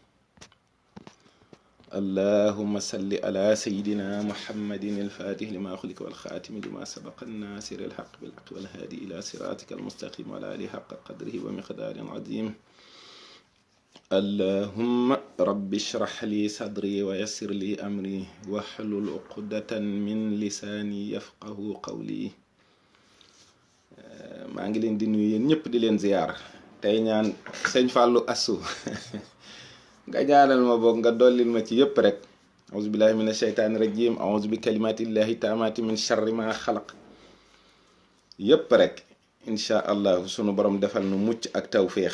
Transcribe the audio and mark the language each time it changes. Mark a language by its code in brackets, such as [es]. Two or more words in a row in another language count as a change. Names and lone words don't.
[ar] اللهم صل على سيدنا محمد الفاتح لما خلق والخاتم لما سبق الناصر الحق بالحق والهادي إلى صراطك المستقيم وعلى آله حق قدره ومقدار عظيم. اللهم رب اشرح لي صدري ويسر لي أمري واحلل عقدة من لساني يفقه قولي. [wo] maa ngi leen di nuyu yéen ñëpp di leen ziyaar tey ñaan sëñ Fallou Assou nga ñaanal ma boog nga dollil ma ci yëpp rek. [ar] أعوذ بالله من الشيطان الرجيم أعوذ بكلمات الله التامات من شر ما خلق. [wo] yëpp rek [ar] إن شاء الله [wo] sunu borom defal nu mucc ak tawféex.